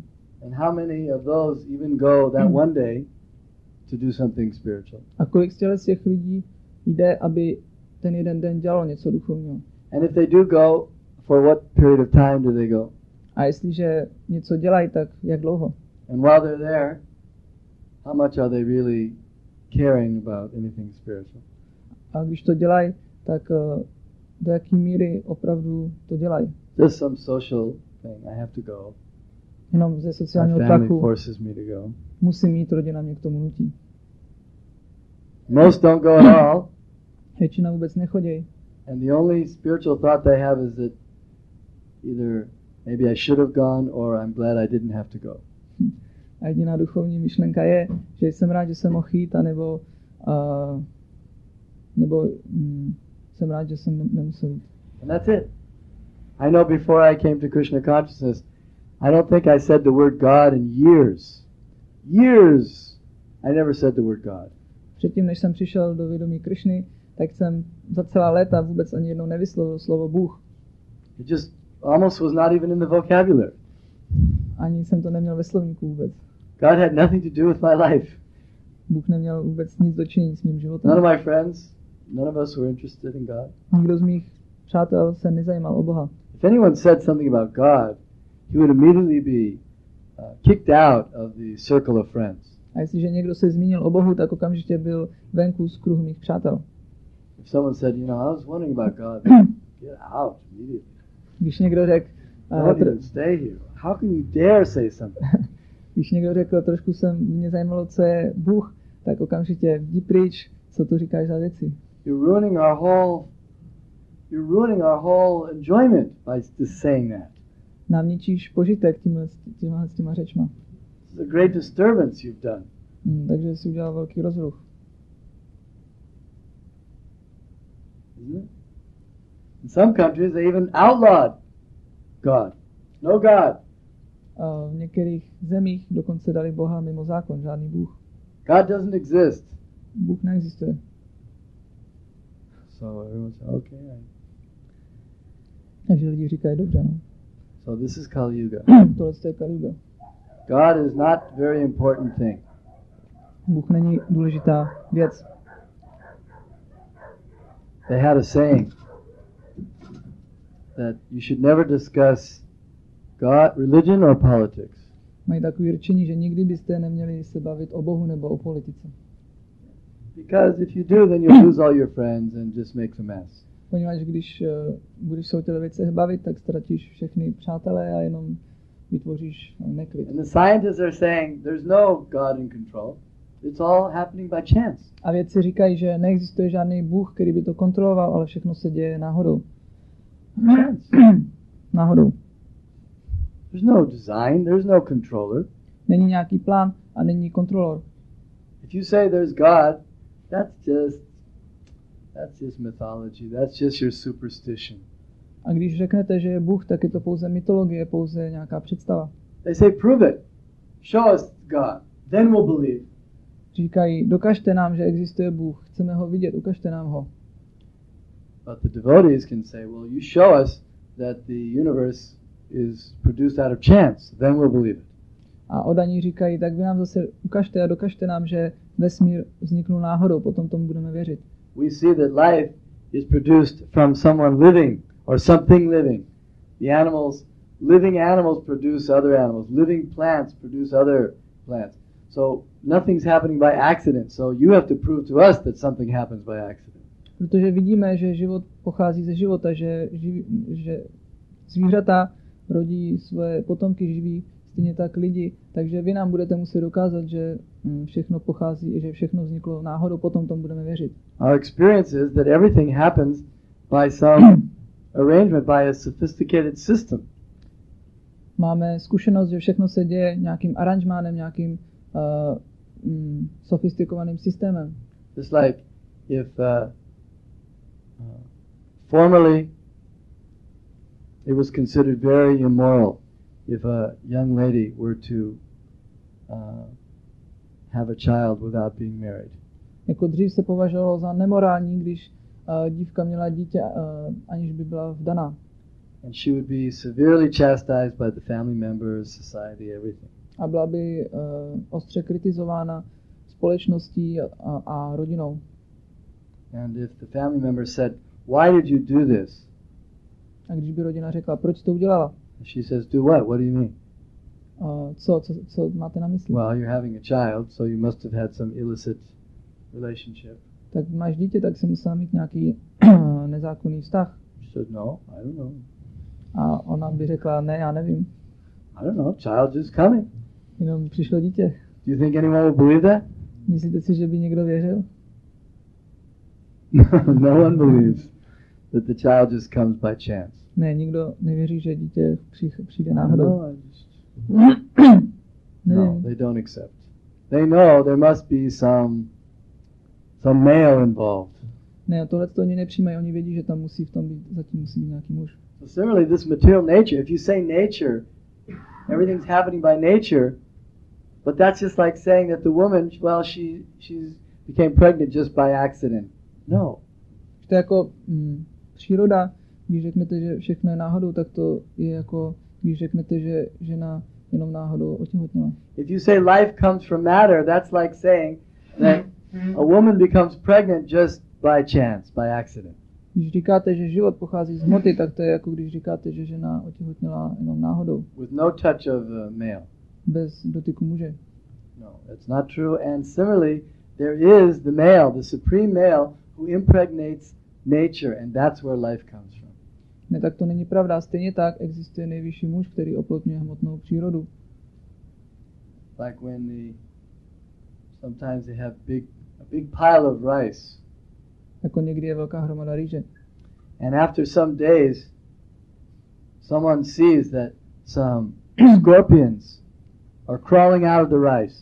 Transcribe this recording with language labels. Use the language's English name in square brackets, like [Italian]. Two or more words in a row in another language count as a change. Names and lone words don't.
[English] And how many of those even go that one day to do something spiritual? [Czech] A kolik z těch lidí jde, aby ten jeden den dělalo něco duchovního? [English] And if they do go, for what period of time do they go? [Czech] A jestliže něco dělají, tak jak dlouho? [English] And while they're there, how much are they really caring about anything spiritual? [Czech] A když to dělají, tak do jaké míry opravdu to dělají? [English] Just some social thing. I have to go. [Czech] Jenom ze [English] My [Czech] sociálního [English] family [Czech] tlaku [English] forces me to go. [Czech] musím mít, rodina mě k tomu nutí. [English] Most don't go at all. [Czech] Většina vůbec nechodí. [English] And the only spiritual thought they have is that either maybe I should have gone or I'm glad I didn't have to go. [Czech] A jediná duchovní myšlenka je, že jsem rád, že jsem mohl jít, nebo jsem rád, že jsem nemusel jít. [English] And that's it. I know before I came to Krishna consciousness, I don't think I said the word God in years. Years! I never said the word God. [Czech] Předtím, než jsem přišel do vědomí Krishny, tak jsem za celá léta vůbec ani jednou nevyslovil slovo Bůh. [English] It just almost was not even in the vocabulary. [Czech] Ani jsem to neměl ve slovníku vůbec. [English] God had nothing to do with my life. [Czech] Bůh neměl vůbec nic dočinění s mým životem. [English] None of my friends, none of us were interested in God. [Czech] Nikdo z mých přátel se nezajímal o Boha. [English] If anyone said something about God, he would immediately be kicked out of the circle of friends. [Czech] A jestliže někdo se zmínil o Bohu, tak okamžitě byl venku z kruhu mých přátel. [English] If someone said, I was wondering about God, get out immediately. [Czech] Když někdo řekl, [English] Don't even stay here. How can you dare say something? [Czech] když někdo řekl, trošku mě zajímalo, co je Bůh, tak okamžitě jdi pryč, co tu říkáš za věci. [English] You're ruining our whole enjoyment by just saying that. [Czech] Nám ničíš požitek těma řečma. [English] It's a great disturbance you've done. [Czech] Takže jsi udělal velký rozruch. [English] Isn't it? In some countries they even outlawed God. No God. [Czech] V některých zemích dokonce dali Boha mimo zákon, žádný Bůh. [English] God doesn't exist. [Czech] Bůh neexistuje. [English] So everyone said, okay. [Czech] Takže lidi říkají, dobře, no. [English] So this is Kali Yuga. [Czech] Tohle je Kali Yuga. [English] God is not a very important thing. [Czech] Bůh není důležitá věc. [English] They had a saying that you should never discuss God, religion or politics. [Czech] Mají takové řečení, že nikdy byste neměli se bavit o Bohu nebo o politice. [English] Because if you do, then you'll lose all your friends and just make a mess. [Czech] Poněvadž když budeš se o těchto věcech bavit, tak ztratíš všechny přátelé a jenom vytvoříš neklid. [English] And the scientists are saying there's no God in control. It's all happening by chance. [Czech] A vědci říkají, že neexistuje žádný Bůh, který by to kontroloval, ale všechno se děje náhodou. [English] Chance. [Czech] Náhodou. [English] There's no design, there's no controller. [Czech] Není nějaký plán a není kontrolor. [English] If you say there's God, that's just mythology. That's just your superstition. [Czech] A když řeknete, že je Bůh, tak je to pouze mytologie, pouze nějaká představa. [English] They say prove it. Show us God. Then we'll believe. [Czech] Říkají, dokažte nám, že existuje Bůh. Chceme ho vidět, ukažte nám ho. [English] But the devotees can say, well, you show us that the universe is produced out of chance. Then we'll believe it. [Czech] A odaní říkají, tak vy nám zase ukažte a dokažte nám, že vesmír vzniknul náhodou, potom tomu budeme věřit. [English] We see that life is produced from someone living or something living. The living animals produce other animals. Living plants produce other plants. So nothing's happening by accident. So you have to prove to us that something happens by accident. [Czech] Protože vidíme, že život pochází ze života, že zvířata rodí své potomky živí, stejně tak lidi, takže vy nám budete muset dokázat, že všechno pochází, že všechno vzniklo náhodou, potom tomu budeme věřit. [English] Our experience is that everything happens by some arrangement, by a sophisticated system. [Czech] Máme zkušenost, že všechno se děje nějakým aranžmánem, nějakým sofistikovaným systémem. [English] Just like if formerly it was considered very immoral if a young lady were to have a child without being married. [Czech] Jako dřív se považovalo za nemorální, když dívka měla dítě, aniž by byla vdaná. [English] And she would be severely chastised by the family members, society, everything. [Czech] A byla by ostře kritizována společností a rodinou. [English] And if the family members said, "Why did you do this?" [Czech] A když by rodina řekla, proč to udělala? [English] She says, "Do what? What do you mean?" [Czech] Co máte na mysli? [English] Well, you're having a child, so you must have had some illicit relationship. [Czech] Tak máš dítě, tak si musela mít nějaký nezákonný vztah. [English] She said, "No, I don't know." [Czech] A ona by řekla, ne, já nevím. [English] I don't know. Child just coming. [Czech] Jenom přišlo dítě. [English] Do you think anyone will believe that? [Czech] Myslíte si, že by někdo věřil? [English] No one believes that the child just comes by chance. [Czech] Ne, nikdo nevěří, že dítě přijde náhodou. [English] No, they don't accept. They know there must be some male involved. [Czech] Ne, tohle to oni nepřijímají, oni vědí, že tam musí v tom být, zatím musí být nějaký muž. [English] So similarly, this material nature, if you say nature, everything's happening by nature, but that's just like saying that the woman, well, she became pregnant just by accident. No, [Czech] To je jako příroda, když řeknete, že všechno je náhodou, tak to je jako, když řeknete, že žena jenom náhodou otěhotněla. [English] If you say life comes from matter, that's like saying that a woman becomes pregnant just by chance, by accident. [Czech] Když říkáte, že život pochází z hmoty, tak to je jako když říkáte, že žena otěhotněla jenom náhodou. [English] With no touch of male. [Czech] Bez dotyku muže. [English] No, that's not true. And similarly, there is the male, the supreme male, who impregnates nature, and that's where life comes from. [Czech] Ne, tak to není pravda. Stejně tak existuje nejvyšší muž, který oplotňuje hmotnou přírodu. [English] Like when sometimes they have a big pile of rice. [Czech] Jako někdy je velká hromada rýže. [English] And after some days, someone sees that some scorpions are crawling out of the rice.